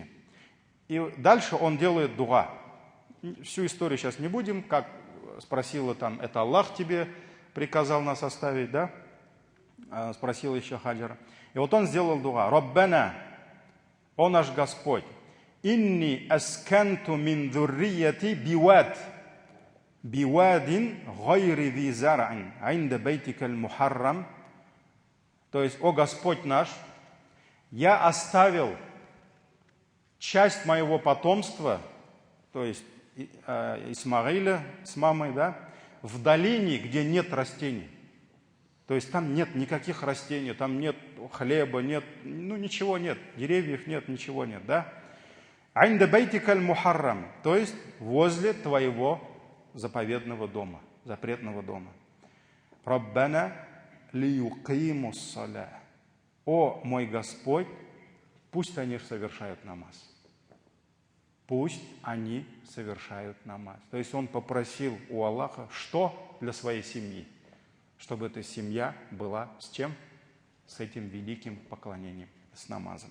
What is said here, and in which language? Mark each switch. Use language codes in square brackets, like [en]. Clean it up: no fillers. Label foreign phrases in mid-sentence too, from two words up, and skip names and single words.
[ru] И дальше он делает дуа. Всю историю сейчас не будем, как спросила там, это Аллах тебе приказал нас оставить, да? Спросил еще Хаджара. И вот он сделал дуа. Раббана, о наш Господь, [ar] إني أسكنت من ذريتي بواد غير ذي زرع عند بيتك المحرم. [ru] То есть, о Господь наш, я оставил часть моего потомства, то есть Исмаиля с мамой, да, в долине, где нет растений. То есть там нет никаких растений, там нет хлеба, нет, ну ничего нет, деревьев нет, ничего нет, да. [ar] عند بيتك المحرم, [ru] то есть возле твоего заповедного дома, запретного дома. [ar] ربنا ليقيموا الصلاة. [ru] О мой Господь, пусть они совершают намаз. Пусть они совершают намаз. То есть он попросил у Аллаха, что для своей семьи? Чтобы эта семья была с чем? С этим великим поклонением, с намазом.